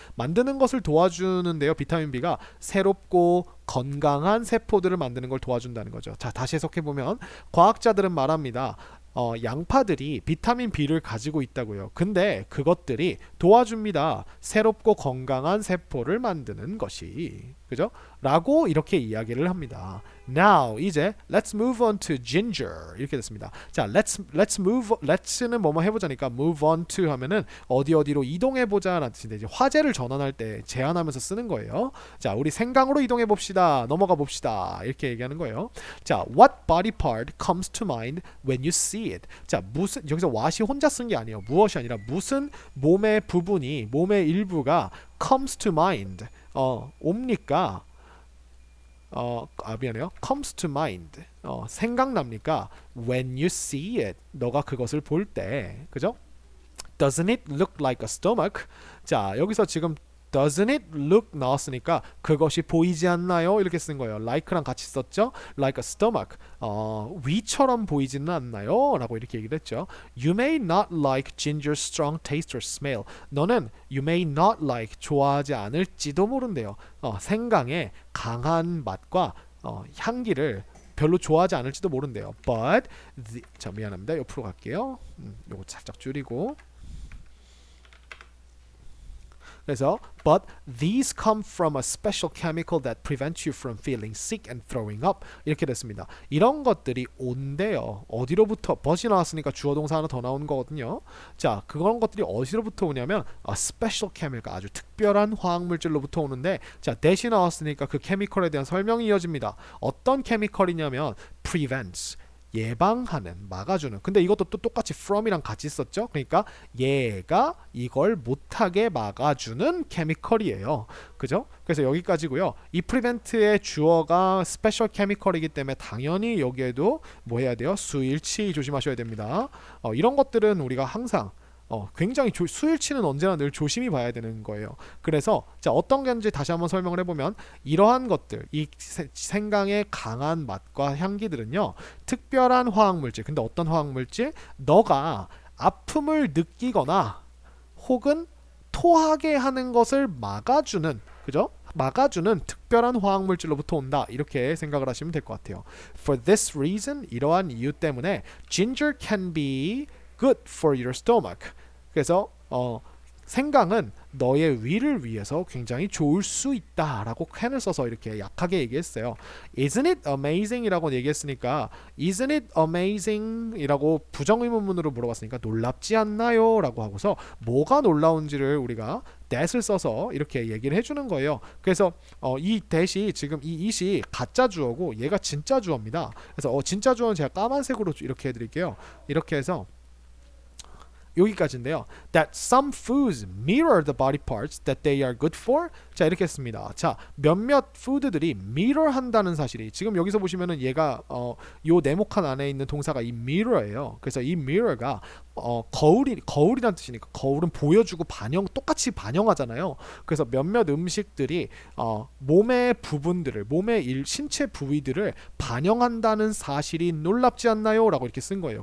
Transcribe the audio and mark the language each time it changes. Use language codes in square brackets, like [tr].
[ko] 만드는 것을 도와주는데요. 비타민 B가 새롭고 건강한 세포들을 만드는 걸 도와준다는 거죠. 자, 다시 해석해 보면 과학자들은 말합니다. 양파들이 비타민 B를 가지고 있다고요. 근데 그것들이 도와줍니다. 새롭고 건강한 세포를 만드는 것이. 그죠? 라고 이렇게 이야기를 합니다. [en] Now [ko] 이제 [en] let's move on to ginger [ko] 이렇게 됐습니다. 자, let's는 뭐뭐 해보자니까 move on to 하면은 어디로 이동해보자라는 뜻인데 이제 화제를 전환할 때 제안하면서 쓰는 거예요. 자, 우리 생강으로 이동해 봅시다. 넘어가 봅시다. 이렇게 얘기하는 거예요. [en] 자, what body part comes to mind when you see it? [ko] 자, 무슨 여기서 what이 혼자 쓴 게 아니에요. 무엇이 아니라 무슨 몸의 부분이 몸의 일부가 [en] comes to mind [ko] 옵니까? 미안해요. [en] comes to mind. [ko] 생각납니까? [en] when you see it. [ko] 너가 그것을 볼 때. 그죠? [en] doesn't it look like a stomach? [ko] 자, 여기서 지금 [en] doesn't it look [ko] 나왔으니까 그것이 보이지 않나요? 이렇게 쓴 거예요. like랑 같이 썼죠? [en] like a stomach. [ko] 위처럼 보이지는 않나요? 라고 이렇게 얘기를 했죠. [en] You may not like ginger's strong taste or smell. [ko] 너는 [en] you may not like [ko] 좋아하지 않을지도 모른대요. 생강의 강한 맛과 향기를 별로 좋아하지 않을지도 모른대요. But 자, 미안합니다. 옆으로 갈게요. 요거 살짝 줄이고. [en] 그래서 but these come from a special chemical that prevents you from feeling sick and throwing up [ko] 이렇게 됐습니다. 이런 것들이 온대요. 어디로부터 벗이 나왔으니까 주어 동사 하나 더 나오는 거거든요. 자, 그런 것들이 어디로부터 오냐면 [en] a special chemical [ko] 아주 특별한 화학물질로부터 오는데 자, 대시 나왔으니까 그 케미컬에 대한 설명이 이어집니다. 어떤 케미컬이냐면 prevents 예방하는, 막아주는. 근데 이것도 또 똑같이 from이랑 같이 썼죠. 그러니까 얘가 이걸 못하게 막아주는 케미컬이에요. 그죠? 그래서 여기까지고요. 이 prevent의 주어가 special chemical이기 때문에 당연히 여기에도 뭐 해야 돼요? 수일치 조심하셔야 됩니다. 이런 것들은 우리가 항상 굉장히 수일치는 언제나 늘 조심히 봐야 되는 거예요. 그래서 자, 어떤 건지 다시 한번 설명을 해보면 이러한 것들, 이 생강의 강한 맛과 향기들은요, 특별한 화학물질. 근데 어떤 화학물질? 너가 아픔을 느끼거나 혹은 토하게 하는 것을 막아주는, 그죠? 막아주는 특별한 화학물질로부터 온다. 이렇게 생각을 하시면 될 것 같아요. [en] For this reason, [ko] 이러한 이유 때문에 [en] ginger can be good for your stomach. [ko] 그래서 생강은 너의 위를 위해서 굉장히 좋을 수 있다라고 can을 써서 이렇게 약하게 얘기했어요. [en] Isn't it amazing? [ko] 이라고 얘기했으니까 [en] Isn't it amazing? [ko] 이라고 부정의문문으로 물어봤으니까 놀랍지 않나요? 라고 하고서 뭐가 놀라운지를 우리가 that을 써서 이렇게 얘기를 해주는 거예요. 그래서 이 that이 지금 이 it이 가짜 주어고 얘가 진짜 주어입니다. 그래서 진짜 주어는 제가 까만색으로 이렇게 해드릴게요. 이렇게 해서 여기까지인데요. [en] That some foods mirror the body parts that they are good for. [ko] 자, 이렇게 했습니다. 자, 몇몇 푸드들이 mirror 한다는 사실이 지금 여기서 보시면은 얘가 요 네모칸 안에 있는 동사가 이 mirror예요. 그래서 이 mirror가 거울이란 뜻이니까 거울은 보여주고 똑같이 반영하잖아요. 그래서 몇몇 음식들이 몸의 부분들을 몸의 신체 부위들을 반영한다는 사실이 놀랍지 않나요? 라고 이렇게 쓴 거예요.